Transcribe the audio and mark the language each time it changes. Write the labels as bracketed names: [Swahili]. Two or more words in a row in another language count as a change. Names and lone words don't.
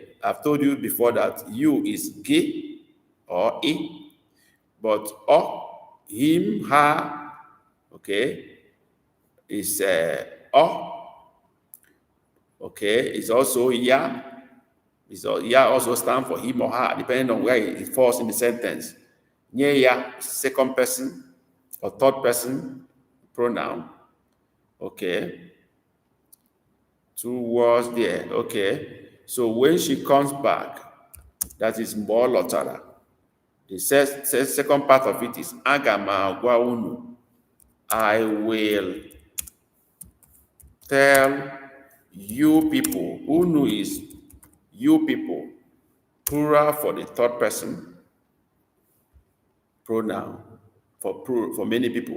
[English] I've told you before that you is ge or I, but him, her, okay, is okay, it's also ya. Ya also stand for him or her, depending on where it falls in the sentence. [Igbo] Nye ya, [English] second person or third person pronoun, okay. 2 words there, okay. So when she comes back, that is [Igbo] mbo lotara. [English] The second part of it is [Igbo] aga m agwa unu. [English] I will tell you people. Unu is you people, plural for the third person, pronoun for many people.